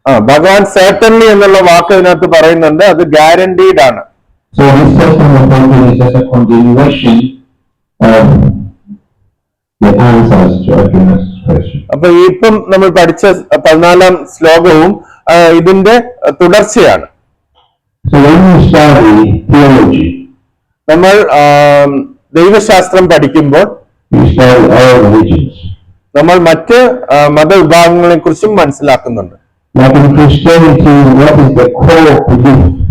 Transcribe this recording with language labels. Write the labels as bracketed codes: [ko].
[ml] ഭഗവാൻ [en] certainly [ml] എന്നുള്ള വാക്ക് അതിനകത്ത് പറയുന്നുണ്ട്, അത് ഗ്യാരണ്ടീഡ് ആണ്. [en] So this session of Bhagavad is just a continuation of the answers to Arjuna's question. [ml] അപ്പൊ ഇപ്പം നമ്മൾ പഠിച്ച 14ാം ശ്ലോകവും ഇതിന്റെ തുടർച്ചയാണ്. [en] So when we study theology, [ml] നമ്മൾ ദൈവശാസ്ത്രം പഠിക്കുമ്പോൾ [en] we study all religions. [ml] നമ്മൾ മറ്റ് മതവിഭാഗങ്ങളെ കുറിച്ചും മനസ്സിലാക്കുന്നുണ്ട്. [en] Like in Christianity, what is the core belief?